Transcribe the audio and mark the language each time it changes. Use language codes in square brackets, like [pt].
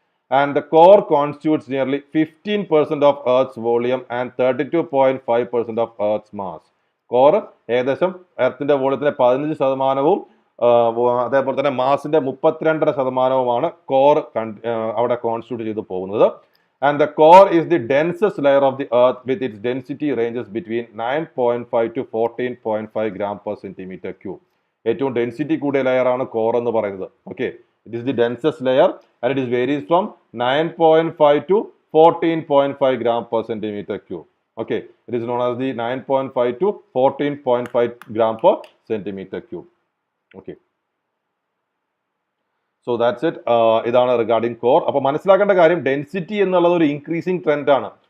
[en] And the core constitutes nearly 15% of earth volume and 32.5% of earth mass. [ml] Core ഏകദേശം എർത്തിന്റെ വോളിയത്തിന്റെ 15%, അതേപോലെ തന്നെ മാസിന്റെ 32.5%മാണ് core അവിടെ constitute ചെയ്ത് പോകുന്നത്. [en] And the core is the densest layer of the earth with its density ranges between 9.5 to 14.5 gram per centimeter cube. [ml] ഏറ്റവും density കൂടിയ layer ആണ് core എന്ന് പറയുന്നത്. [en] Okay, it is the densest layer and it is varies from 9.5 to 14.5 gram per centimeter cube. Okay, it is known as the 9.5 to 14.5 gram per centimeter cube. Okay. So that's it. ഇതാണ് regarding core. [ml] അപ്പോൾ മനസ്സിലാക്കേണ്ട കാര്യം, density എന്നുള്ളത് ഒരു increasing trend ആണ്.